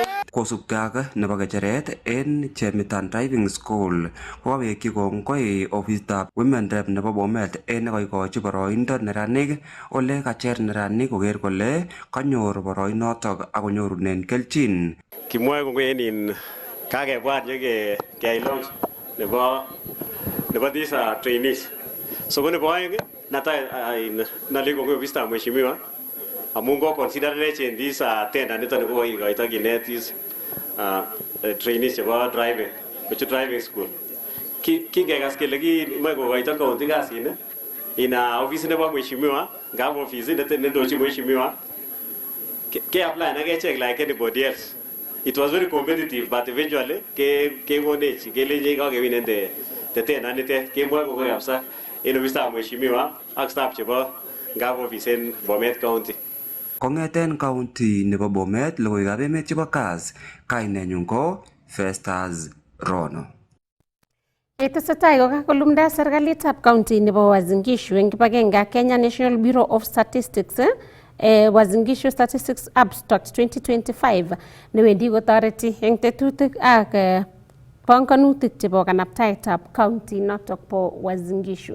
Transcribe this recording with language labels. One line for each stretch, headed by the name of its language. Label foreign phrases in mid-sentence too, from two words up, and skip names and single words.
Kalenjin: Kosubkei ak nebo kecheret en Chemitan Driving School kokawekyi kongoi ofisitab
English: women rep
Kalenjin: nebo Bomet en nekaikochi boroindo neranik ole kacher neranik koker kole kanyor boroinotok akonyorunen kelchin. Kimwoe kongoi en kakebwat keyai launch nebo
English: these trainees.
Kalenjin: So ko nebo aeng natai nale kongoi ofisitab mheshimiwa amun ko
English: considered in this tender
Kalenjin: nito ko ikoito kinet
English: these trainees
Kalenjin: chebo
English: driving school.
Kalenjin: Kingekas kele kimoe kokoito county kasit ina office nebo mheshimiwa ngap office nendochi mheshimiwa ke apply na kechek
English: like anybody else. It was very competitive but eventually
Kalenjin: ke konech kelenje kakewinen
English: the tender
Kalenjin: nitet kemwoe kokoi kabisa en ofisitab mheshimiwa ak staff chebo ngap office en Bomet County. Kongeten county nebo Bomet logoiwekab emet chebo Kass kainenyun ko Festus Rono. Tesetai kokakolumda serikalitab county nebo Uasin Gishu eng kibagenge ak Kenya National Bureau of Statistics Uasin Gishu Statistics Abstract 2025 newendi kotoreti eng tetutik ak panganutik chebo kanabtaetab county notok po Uasin Gishu.